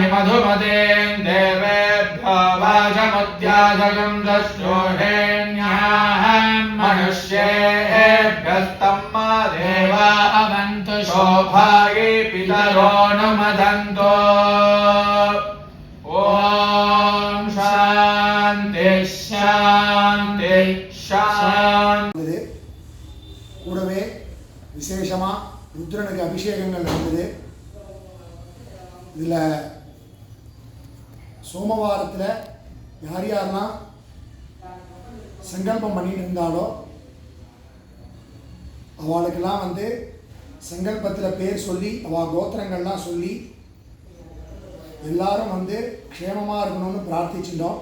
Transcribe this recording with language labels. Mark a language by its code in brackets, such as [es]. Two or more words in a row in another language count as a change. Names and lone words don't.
[sa] मधुमदेन् देवेभ्यो वाचमुद्यासगं दश्रोषेण्याहं मनुष्येभ्यस्तम्मा देवा अवन्तु शोभागे पितरो नुमदन्तो ॐ शान्ति शान्ति शान्ति [ta] கூடவே விசேஷமா ருத்ரனுக்கு அபிஷேகங்கள் நடந்தது. இதுல சோமவாரத்துல யார் யாரெல்லாம் சங்கல்பம் பண்ணிட்டு இருந்தாலோ அவளுக்கெல்லாம் சங்கல்பத்தில் பேர் சொல்லி அவள் கோத்திரங்கள்லாம் சொல்லி எல்லாரும் க்ஷேமமாக இருக்கணும்னு பிரார்த்திச்சிட்டோம்.